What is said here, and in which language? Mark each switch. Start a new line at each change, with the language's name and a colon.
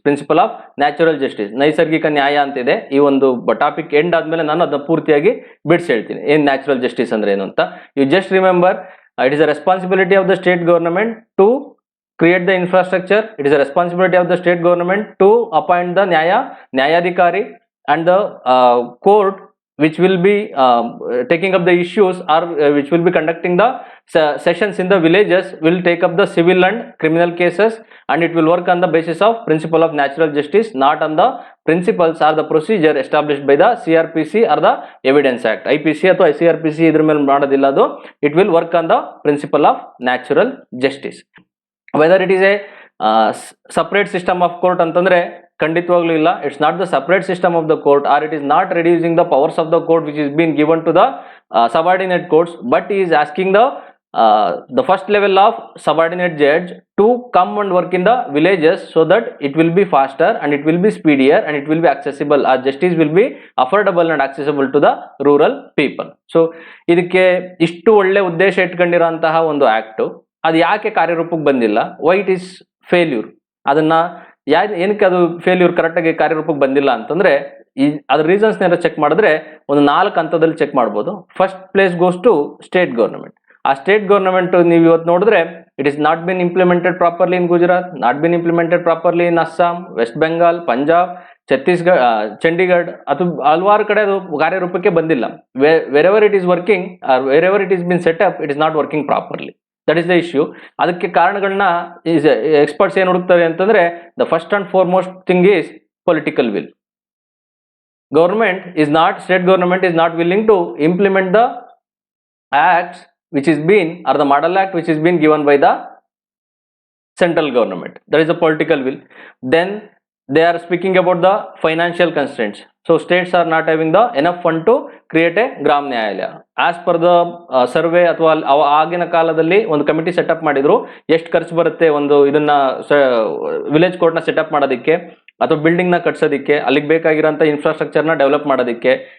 Kannada: Principle of natural justice ನೈಸರ್ಗಿಕ ನ್ಯಾಯ ಅಂತಿದೆ. ಈ ಒಂದು ಟಾಪಿಕ್ ಎಂಡ್ ಆದ್ಮೇಲೆ ನಾನು ಅದನ್ನ ಪೂರ್ತಿಯಾಗಿ ಬಿಡಿಸಿ ಹೇಳ್ತೀನಿ ಏನ್ ನ್ಯಾಚುರಲ್ ಜಸ್ಟಿಸ್ ಅಂದ್ರೆ ಏನು ಅಂತ.
English: You just remember it is a responsibility of the state government to create the infrastructure. It is a responsibility of the state government to appoint the nyayadhikari and the court which will be taking up the issues or which will be conducting the sessions in the villages will take up the civil and criminal cases, and it will work on the basis of principle of natural justice, not on the principles or the procedure established by the CRPC or the evidence act.
Kannada: IPC ಅಥವಾ CRPC ಇದ್ರ ಮೇಲೆ ಮಾಡೋದಿಲ್ಲ ಅದು.
English: It will work on the principle of natural justice. Whether it is a separate system of court
Kannada: ಅಂತಂದ್ರೆ ಖಂಡಿತವಾಗ್ಲೂ ಇಲ್ಲ.
English: It's not the separate system of the court or it is not reducing the powers of the court which is been given to the subordinate courts, but he is asking the first level of subordinate judge to come and work in the villages so that it will be faster and it will be speedier and it will be accessible. Our justice will be affordable and accessible to the rural people.
Kannada: So ಇದಕ್ಕೆ ಇಷ್ಟು ಒಳ್ಳೆ ಉದ್ದೇಶ ಇಟ್ಕೊಂಡಿರೋಂತಹ ಒಂದು act ಅದು ಯಾಕೆ ಕಾರ್ಯರೂಪಕ್ಕೆ ಬಂದಿಲ್ಲ,
English: why it is failure,
Kannada: ಅದನ್ನ ಏನಕ್ಕೆ ಅದು ಫೇಲ್ಯೂರ್ ಕರೆಕ್ಟಾಗಿ ಕಾರ್ಯರೂಪಕ್ಕೆ ಬಂದಿಲ್ಲ ಅಂತಂದ್ರೆ ಅದ್ರ ರೀಸನ್ಸ್ ಚೆಕ್ ಮಾಡಿದ್ರೆ ಒಂದು 4 ಹಂತದಲ್ಲಿ ಚೆಕ್ ಮಾಡ್ಬೋದು.
English: First place goes to state government.
Kannada: ಆ ಸ್ಟೇಟ್ ಗವರ್ನಮೆಂಟ್ ನೀವು ಇವತ್ತು ನೋಡಿದ್ರೆ
English: it is not been implemented properly in Gujarat, not been implemented properly in Assam, West Bengal, Punjab, Chhattisgarh, Chandigarh
Kannada: ಅಥವಾ ಹಲವಾರು ಕಡೆ ಅದು ಕಾರ್ಯರೂಪಕ್ಕೆ ಬಂದಿಲ್ಲ.
English: Wherever it is working or wherever it is been set up it is not working properly. That is the issue.
Kannada: ಅದಕ್ಕೆ ಕಾರಣಗಳನ್ನ experts ಏನ್ ಹುಡುಕ್ತಾರೆ ಅಂತಂದ್ರೆ
English: The first and foremost thing is political will. State government is not willing to implement the acts which is been or the model act which is been given by the central government. That is the political will. Then they are speaking about the financial constraints. So states are not having the enough fund to create a Gram Nyayalaya. As per the survey
Kannada: ಅಥವಾ ಆಗಿನ ಕಾಲದಲ್ಲಿ ಒಂದು committee setup ಮಾಡಿದ್ರು, ಎಷ್ಟು ಖರ್ಚು ಬರುತ್ತೆ ಒಂದು ಇದನ್ನ ವಿಲೇಜ್ ಕೋರ್ಟ್ನ ಸೆಟಪ್ ಮಾಡೋದಕ್ಕೆ ಅಥವಾ ಬಿಲ್ಡಿಂಗ್ ನ ಕಟ್ಸೋದಕ್ಕೆ, ಅಲ್ಲಿಗೆ ಬೇಕಾಗಿರೋಂಥ ಇನ್ಫ್ರಾಸ್ಟ್ರಕ್ಚರ್ನ ಡೆವಲಪ್ ಮಾಡೋದಕ್ಕೆ.